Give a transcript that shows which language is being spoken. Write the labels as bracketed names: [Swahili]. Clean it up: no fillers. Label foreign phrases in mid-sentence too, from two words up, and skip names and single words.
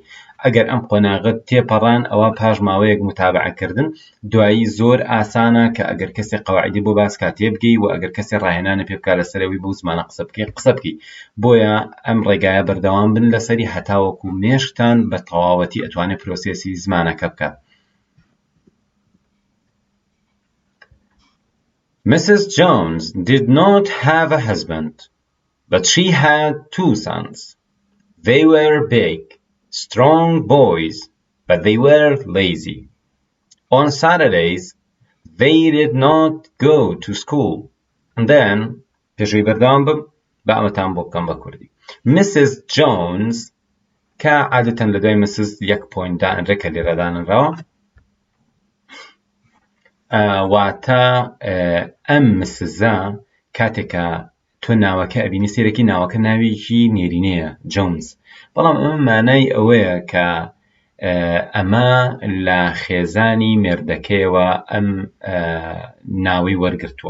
[Central Kurdish] ئەگەر ئەم قۆناغت تێپەڕان ئەوە پاش ماوەیەک متابعەکردن دوایی زۆر ئاسانە کە ئەگەر کەسێک قەواعیدی بۆ باس کات تێبگەی و ئەگەر کەسێ ڕاهێنانە پێ بکات لەسەرەوەی بۆ زمانە قسە بکەی. بۆیە ئەم ڕێگایە بەردەوام بن لەسەری هەتاوەکو مێشکتان بە تەواوەتی ئەتوانێت پرۆسێسی زمانەکە بکات. [English] Mrs. Jones did not have a husband, but she had 2 sons. They were big, strong boys, but they were lazy. On Saturdays, they did not go to school. And then, [Central Kurdish] پێشووی بەردەوام بم بە ئەمەتان بۆ بکەم بە کوردی. Mrs. Jones کە عادەتەن لە دوای Mrs. یەک پۆینت دائنرێ کە لێرە دانراوە، واتە ئەم مسزە کاتێکە تۆ ناوەکە ئەبینی سێرەکی ناوەکە ناوێکی نێرینەیە جۆنز، بەڵام ئەمە مانای ئەوەیە کە ئەمە لە خێزانی مێردەکەیەوە ئەم ناوی وەرگرتووە.